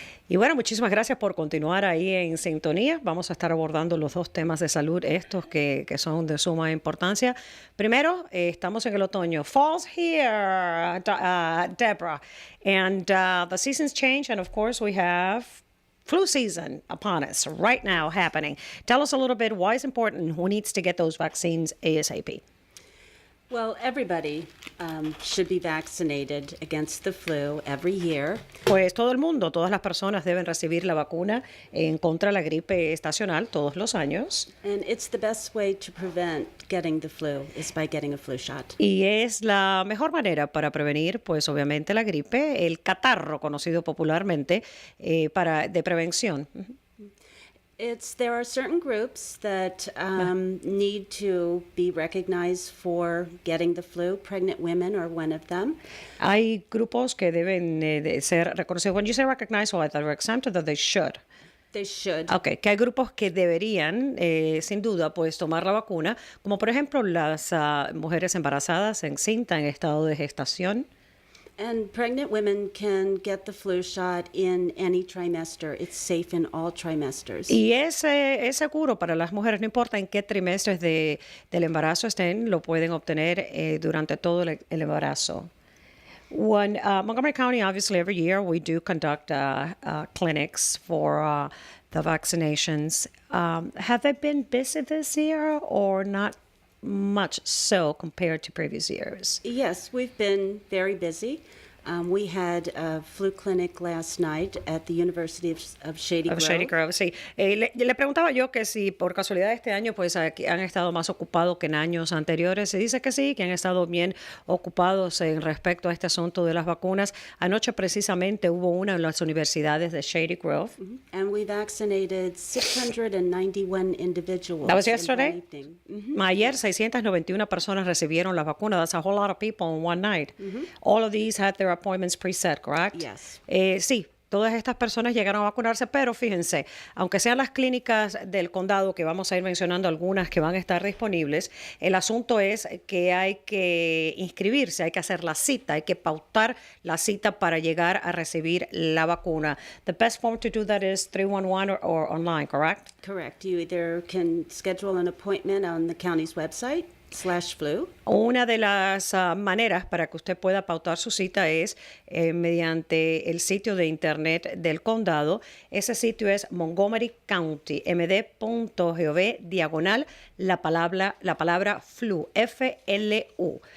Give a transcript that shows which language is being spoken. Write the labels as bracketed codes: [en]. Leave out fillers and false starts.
[es] Y bueno, muchísimas gracias por continuar ahí en sintonía. Vamos a estar abordando los dos temas de salud, estos que son de suma importancia. Primero, estamos en el otoño. [en] Fall's here, Deborah. And the seasons change, and of course we have flu season upon us right now happening. Tell us a little bit why it's important, who needs to get those vaccines ASAP. Well, everybody should be vaccinated against the flu every year. [es] Pues todo el mundo, todas las personas deben recibir la vacuna en contra de la gripe estacional todos los años. [en] And it's the best way to prevent getting the flu is by getting a flu shot. [es] Y es la mejor manera para prevenir, pues obviamente la gripe, el catarro conocido popularmente, de prevención. [en] There are certain groups that need to be recognized for getting the flu. Pregnant women are one of them. [es] Hay grupos que deben de ser reconocidos. [en] When you say recognize, or that they're exempt, or that they should. They should. [es] Okay, que hay grupos que deberían, sin duda, pues tomar la vacuna, como por ejemplo las mujeres embarazadas, encinta, en estado de gestación. [en] And pregnant women can get the flu shot in any trimester. It's safe in all trimesters. [es] Y es seguro para las mujeres, no importa en qué trimestres del embarazo estén, lo pueden obtener durante todo el embarazo. [en] Montgomery County, obviously, every year we do conduct clinics for the vaccinations. Have they been busy this year or not much so compared to previous years? Yes, we've been very busy. We had a flu clinic last night at the University of Shady Grove. [es] Shady Grove, sí. Le preguntaba yo que si por casualidad este año pues aquí han estado más ocupados que en años anteriores. Se dice que sí, que han estado bien ocupados en respecto a este asunto de las vacunas. Anoche precisamente hubo una en las universidades de Shady Grove. [en] And we vaccinated 691 individuals. That was yesterday? In one evening. [es] Ayer 691 personas recibieron la vacuna. [en] That's a whole lot of people in one night. All of these had their appointments preset, correct? Yes. [es] Sí, todas estas personas llegaron a vacunarse, pero fíjense, aunque sean las clínicas del condado, que vamos a ir mencionando algunas que van a estar disponibles, el asunto es que hay que inscribirse, hay que hacer la cita, hay que pautar la cita para llegar a recibir la vacuna. [en] The best form to do that is 311 or online, correct? Correct. You either can schedule an appointment on the county's website /flu. [es] Una de las maneras para que usted pueda pautar su cita es mediante el sitio de internet del condado. Ese sitio es Montgomery County, md.gov, la palabra flu, FLU.